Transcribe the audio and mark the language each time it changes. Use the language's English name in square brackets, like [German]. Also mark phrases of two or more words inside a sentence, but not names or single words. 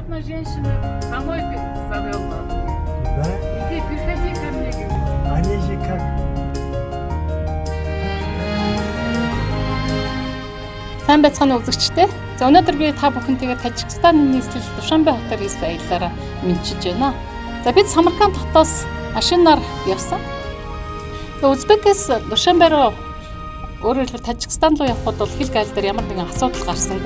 [Russian] одна женщина домой завела. Да? Иди, приходи ко мне. Они же как... [Mongolian] Сайн байцгаана үзэгчтэй. За өнөөдөр би та бүхэнтэйгээ Тажикстаны нийслэл Душанбе хотоор ирсэн аяллаараа мэдчиж байна. За бид Самарканд хотоос машинаар явсан. За Узбекээс Душанбе руу өөрөөр хэлбэл Тажикстан руу явхад бол хил гайл дээр ямар нэгэн асуудал гарсангүй.